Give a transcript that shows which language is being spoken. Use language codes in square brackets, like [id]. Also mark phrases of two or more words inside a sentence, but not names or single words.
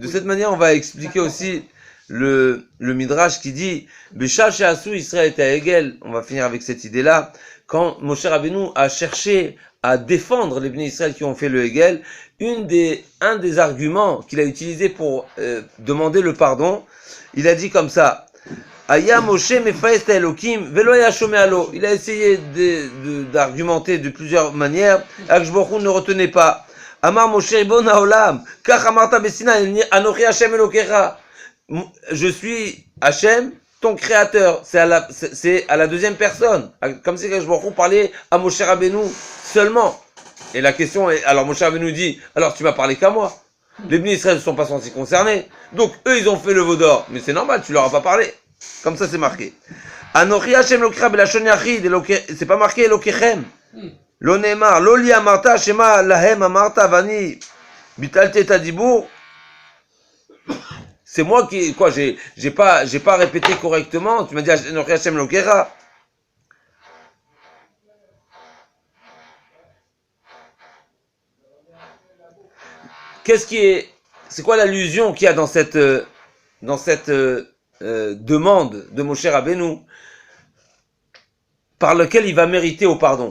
[fr] De cette manière, on va expliquer aussi le Midrash qui dit [he] בשעה שעשו ישראל את העגל. [fr] On va finir avec cette idée-là. Quand Moshe Rabbeinu a cherché à défendre les Bnei Israël qui ont fait le Hegel, un des arguments qu'il a utilisé pour demander le pardon, il a dit comme ça. [he] היה משה מפייס אלוקים ולא היה שומע לו. [fr] Il a essayé d'argumenter de plusieurs manières. Akadosh Baruch Hu ne retenait pas. [he] אמר משה רבון העולם, כך אמרת בסיני אנכי השם אלקיך. [fr] Je suis Hashem, ton créateur. C'est à la deuxième personne. Comme si Akadosh Baruch Hu parlait à Moshe Rabbeinu seulement. Et la question est, alors Moshe Rabbeinu dit, alors tu m'as parlé qu'à moi. Les Bnei Israël ne sont pas censés concernés. Donc eux ils ont fait le veau d'or. Mais c'est normal, tu leur as pas parlé. Comme ça c'est marqué. [he] אנכי השם אלקיך בלשון יחיד, [fr] c'est pas marqué Elokechem. [he] לא נאמר, לא לי אמרת שמע להם אמרת ואני ביטלתי את הדיבור. [fr] C'est moi qui, quoi, j'ai pas répété correctement. Tu m'as dit [he] אנכי השם אלקיך. [fr] C'est quoi l'allusion qu'il y a dans cette demande de Moshe Rabbeinu par lequel il va mériter au pardon.